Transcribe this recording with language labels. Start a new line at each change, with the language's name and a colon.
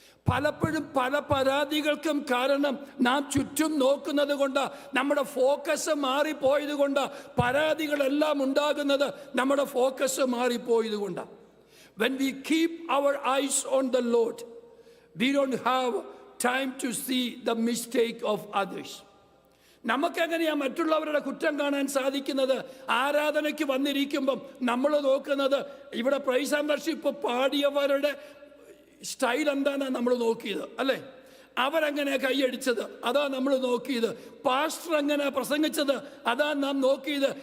Malayalam: പലപ്പോഴും പല പരാതികൾക്കും കാരണം നാം ചുറ്റും നോക്കുന്നത് കൊണ്ട്, നമ്മുടെ ഫോക്കസ് മാറിപ്പോയത് കൊണ്ട് പരാതികളെല്ലാം ഉണ്ടാകുന്നത് നമ്മുടെ ഫോക്കസ് മാറിപ്പോയത് കൊണ്ടാണ്.
English: When we keep our eyes on the Lord, we don't have time to see the mistake of others.
Malayalam: നമുക്കെങ്ങനെയാ മറ്റുള്ളവരുടെ കുറ്റം കാണാൻ സാധിക്കുന്നത്? ആരാധനയ്ക്ക് വന്നിരിക്കുമ്പം നമ്മൾ നോക്കുന്നത് ഇവിടെ പ്രൈസ് ആൻഡ് വർഷിപ്പ് പാടിയവരുടെ സ്റ്റൈൽ എന്താണെന്നാണ് നമ്മൾ നോക്കിയത്, അല്ലേ? അവരെങ്ങനെ കൈയടിച്ചത്, അതാ നമ്മൾ നോക്കിയത്. പാസ്റ്റർ എങ്ങനെ പ്രസംഗിച്ചത്, അതാ നാം നോക്കിയത്.